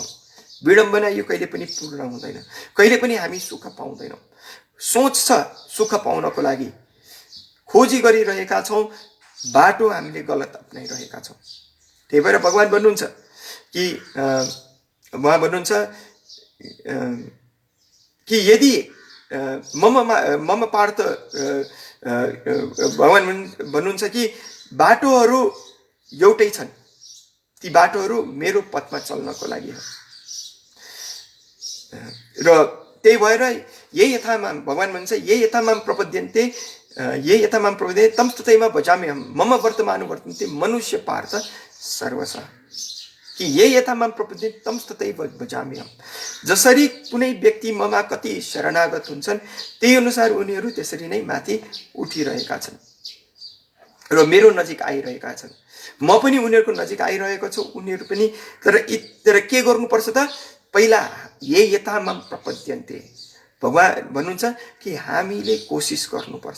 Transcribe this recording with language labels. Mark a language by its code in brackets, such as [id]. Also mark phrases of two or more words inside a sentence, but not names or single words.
[ne] विडम्बना यो कहिले पनि पूर्ण हुँदैन, कहिले पनि हामी सुख पाउँदैनौँ। सोच छ सुख पाउनको लागि, खोजी गरिरहेका छौँ, बाटो हामीले गलत अपनाइरहेका छौँ। त्यही भएर भगवान भन्नुहुन्छ कि उहाँ भन्नुहुन्छ कि यदि [sa] मम पार्थ [ne] भगवान भन्नुहुन्छ कि बाटोहरू एउटै छन्, ती बाटोहरू मेरो पथमा चल्नको लागि हो। र त्यही भएर [sa] यही यथामाम [ne] भगवान भन्छ [sa] यही यथामाम प्रपद्यन्ते यही यथामाम प्रपद्यन्ते तम तथैव भजाम्यहम् मम वर्तमानुवर्तन्ते मनुष्य पार्थ सर्वशः। कि यही यथामाम प्रपद्यन्ते तम तथैव भजाम्यहम्। [ne] जसरी कुनै व्यक्ति ममा कति शरणागत हुन्छन् त्यही अनुसार उनीहरू त्यसरी नै माथि उठिरहेका छन् र मेरो नजिक आइरहेका छन्। म पनि उनीहरूको नजिक आइरहेको छु, उनीहरू पनि। तर के गर्नुपर्छ त, पहिला [sa] यही यथामाम प्रपद्यन्ते [ne] भगवान भन्नुहुन्छ कि हामीले कोसिस गर्नुपर्छ।